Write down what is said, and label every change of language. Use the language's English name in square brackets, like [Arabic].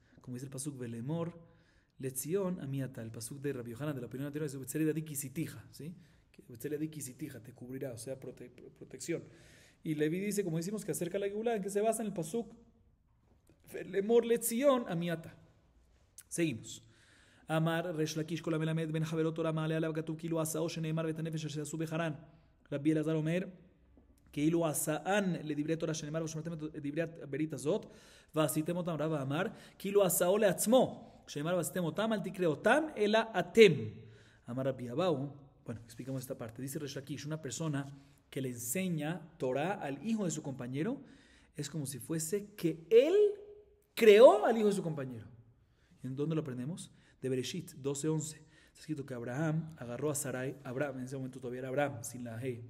[Spanish] Como dice el pasuk [Hebrew] velemor lezion amiata, [Spanish] el pasuk de Rabbi Yohanan de la opinión anterior es betzeli adik kisitija, ¿sí? Betzeli adik kisitija te cubrirá, o sea, protección. Y Levi dice, como decimos, que acerca la geula, ¿en qué se basa? En el pasuk [Hebrew] velemor lezion amiata. [Spanish] Seguimos. [Hebrew] Amar Resh Lakish kol המלמד בין חברו תורה מעלה עליו כתוב כאילו עשאו שנאמר ואת הנפש אשר עשו בחרן. רבי אלעזר אומר כאילו עשאן לדברי תורה שנאמר ושמעתם את דברי הברית הזאת ועשיתם אותם. רב אמר כאילו עשאו לעצמו שנאמר ועשיתם אותם אל תקרא אותם אלא אתם. אמר רבי אבאו, [Spanish] bueno, explicamos esta parte. Dice Resh Lakish, una persona que le enseña Torah al hijo de su compañero es como si fuese que él creó al hijo de su compañero. ¿Y en dónde lo aprendemos? De Bereshit 12:11. Está escrito que Abraham agarró a Sarai, Abraham, en ese momento todavía era Abraham, sin la He.